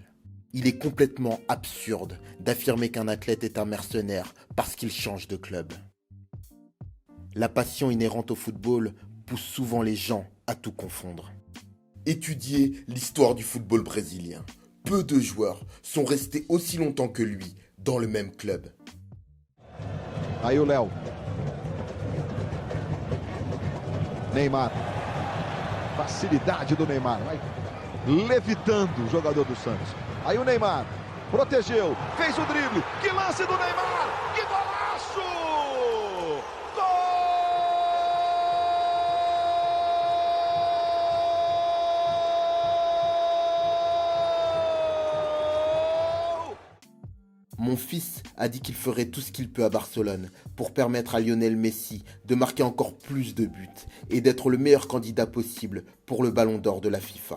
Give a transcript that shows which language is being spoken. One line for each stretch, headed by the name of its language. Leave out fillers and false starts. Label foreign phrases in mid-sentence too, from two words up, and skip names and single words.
French: Il est complètement absurde d'affirmer qu'un athlète est un mercenaire parce qu'il change de club. La passion inhérente au football pousse souvent les gens à tout confondre. Étudiez l'histoire du football brésilien. Peu de joueurs sont restés aussi longtemps que lui dans le même club.
Portuguese: Aí o Léo. Neymar. Facilidade do Neymar. Vai levitando o jogador do Santos. Aí o Neymar. Protegeu. Fez o drible. Que lance do Neymar. Que golaço!
French: Mon fils a dit qu'il ferait tout ce qu'il peut à Barcelone pour permettre à Lionel Messi de marquer encore plus de buts et d'être le meilleur candidat possible pour le Ballon d'Or de la FIFA.